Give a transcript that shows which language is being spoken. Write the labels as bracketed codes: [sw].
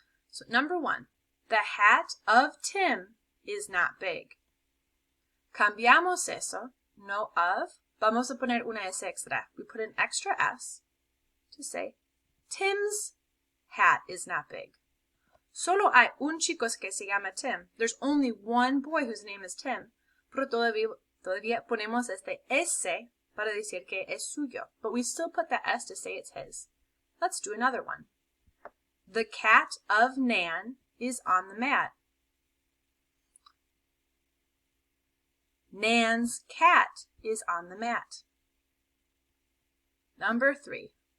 [en] So, number 1, the hat of Tim is not big. [es] Cambiamos eso, no of. Vamos a poner una S extra. [en] We put an extra S to say, Tim's hat is not big. [es] Solo hay un chico que se llama Tim. [en] There's only one boy whose name is Tim. [es] Pero todavía ponemos este S para decir que es suyo. [en] But we still put the S to say it's his. Let's do another one. The cat of Nan is on the mat. Nan's cat is on the mat. Number 3.